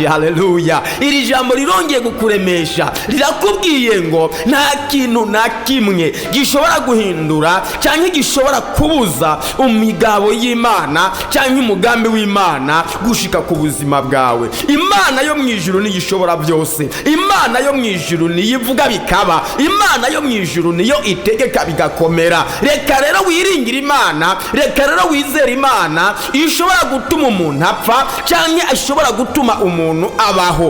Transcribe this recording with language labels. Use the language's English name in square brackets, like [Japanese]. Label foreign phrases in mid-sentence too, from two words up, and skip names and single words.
[Kinyarwanda] Haleluya. Iri jambo rirongeye kukuremesha, rirakubwiye ngo nta kintu na kimwe gishobora guhindura cyangwa gishobora kubuza umigabo y'Imana cyangwa umugambi w'Imana gushika ku buzima bwawe. Imana yo mu ijuru ni gishobora byose. Imana yo mu ijuru ni yivuga bikaba. Imana yo mu ijuru niyo itegeka bigakomera. Reka rero wiringira Imana, reka rero wizera Imana. Ishobora gutuma umuntu apfa cyangwa ishobora gutuma umuntu abaho.